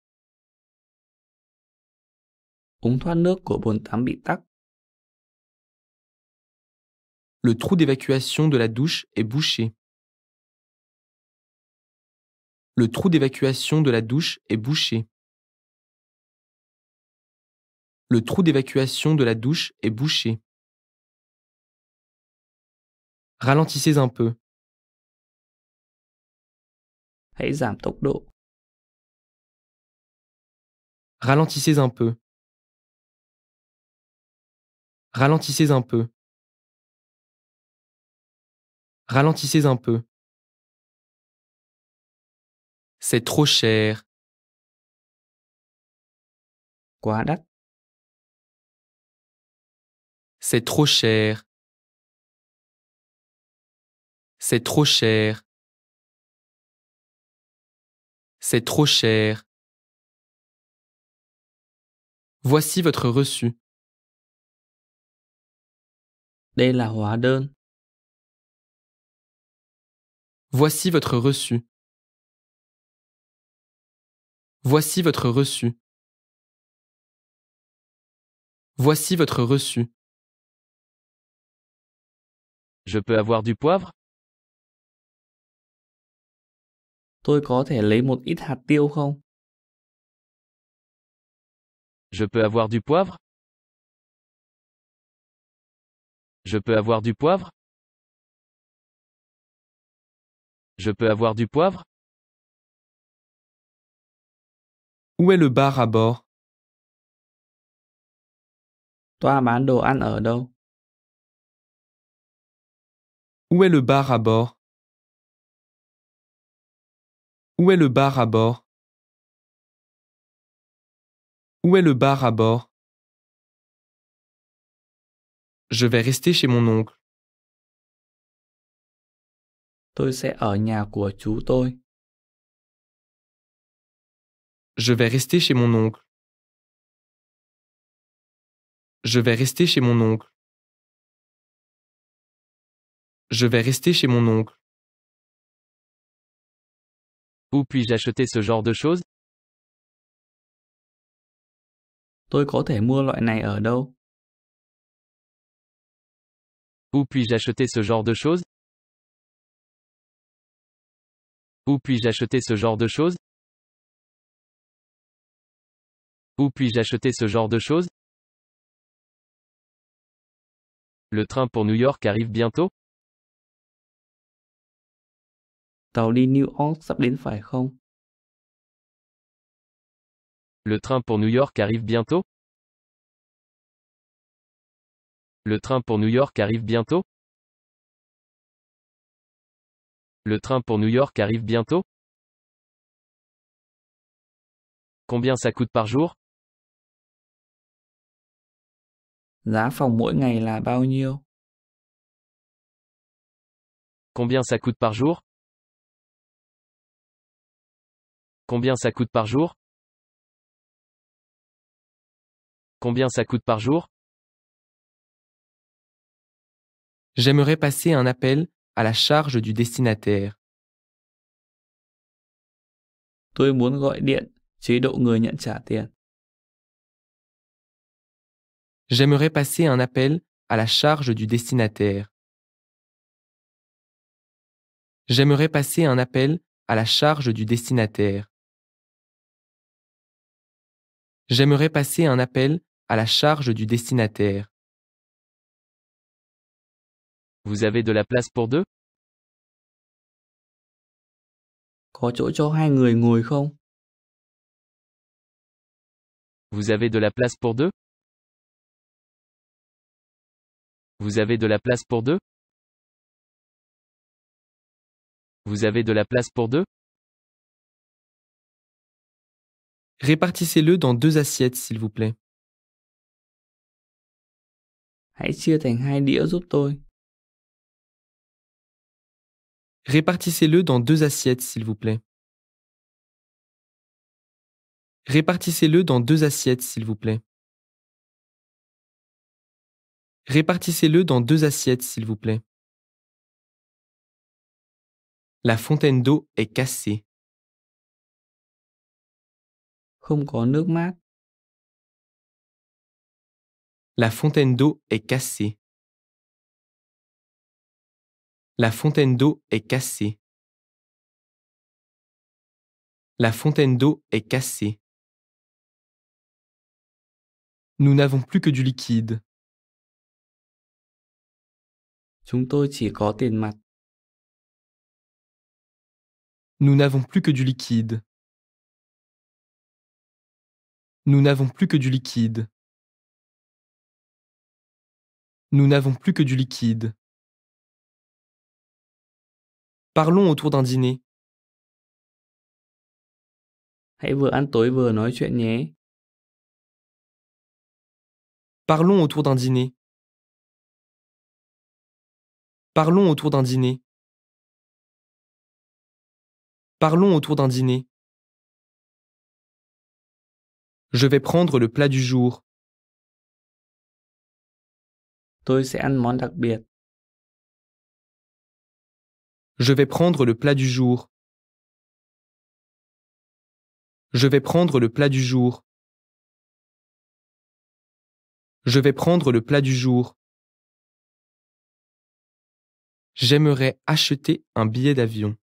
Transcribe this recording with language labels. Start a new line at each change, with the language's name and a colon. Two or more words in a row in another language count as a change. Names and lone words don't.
Vietnamese: Ống thoát nước của bồn tắm bị tắc.
French: Le trou d'évacuation de la douche est bouché. Le trou d'évacuation de la douche est bouché. Le trou d'évacuation de la douche est bouché. Ralentissez un peu.
Vietnamese: Hãy giảm tốc độ.
French: Ralentissez un peu. Ralentissez un peu. Ralentissez un peu. C'est trop cher.
Vietnamese: Quá đắt.
French: C'est trop cher. C'est trop cher. C'est trop cher. Voici votre reçu.
Vietnamese: Đây là hóa đơn.
French: Voici votre reçu. Voici votre reçu. Voici votre reçu. Je peux avoir du poivre?
Vietnamese: Tôi có thể lấy một ít hạt tiêu không?
French: Je peux avoir du poivre? Je peux avoir du poivre? Je peux avoir du poivre? Où est le bar à bord?
Vietnamese: Toa bán đồ ăn ở đâu?
French: Où est le bar à bord? Où est le bar à bord? Où est le bar à bord? Je vais rester chez mon oncle.
Vietnamese: Tôi sẽ ở nhà của chú tôi.
French: Je vais rester chez mon oncle. Je vais rester chez mon oncle. Je vais rester chez mon oncle. Où puis-je acheter ce genre de choses?
Vietnamese: Tôi có thể mua loại này ở đâu?
French: Où puis-je acheter ce genre de choses? Où puis-je acheter ce genre de choses? Où puis-je acheter ce genre de choses? Le train pour New York arrive bientôt?
Vietnamese: Tàu đi New York sắp đến phải không?
French: Le train pour New York arrive bientôt? Le train pour New York arrive bientôt? Le train pour New York arrive bientôt? Combien ça coûte par jour?
Vietnamese: Giá phòng mỗi ngày là bao nhiêu?
French: Combien ça coûte par jour? Combien ça coûte par jour? Combien ça coûte par jour? J'aimerais passer un appel à la charge du destinataire.
Vietnamese: Tôi muốn gọi điện chế độ người nhận trả tiền.
French: J'aimerais passer un appel à la charge du destinataire. J'aimerais passer un appel à la charge du destinataire. J'aimerais passer un appel à la charge du destinataire. Vous avez de la place pour deux?
Vietnamese: Có chỗ cho 2 người ngồi không?
French: Vous avez de la place pour deux? Vous avez de la place pour deux? Vous avez de la place pour deux? Répartissez-le dans 2 assiettes, s'il vous plaît.
Vietnamese: Hãy chia thành 2 đĩa giúp tôi.
French: Répartissez-le dans 2 assiettes, s'il vous plaît. Répartissez-le dans 2 assiettes, s'il vous plaît. Répartissez-le dans 2 assiettes, s'il vous plaît. La fontaine d'eau est cassée.
Vietnamese: Không có nước mát.
French: La fontaine d'eau est cassée. La fontaine d'eau est cassée. La fontaine d'eau est cassée. Nous n'avons plus que du liquide.
Vietnamese: Chúng tôi chỉ có tiền mặt.
French: Nous n'avons plus que du liquide. Nous n'avons plus que du liquide. Nous n'avons plus que du liquide. Parlons autour d'un dîner.
Vietnamese: Hãy vừa ăn tối vừa nói chuyện nhé.
French: Parlons autour d'un dîner. Parlons autour d'un dîner. Parlons autour d'un dîner. Je vais prendre le plat du jour.
Vietnamese: Tôi sẽ ăn món đặc biệt.
French: Je vais prendre le plat du jour. Je vais prendre le plat du jour. Je vais prendre le plat du jour. J'aimerais acheter un billet d'avion.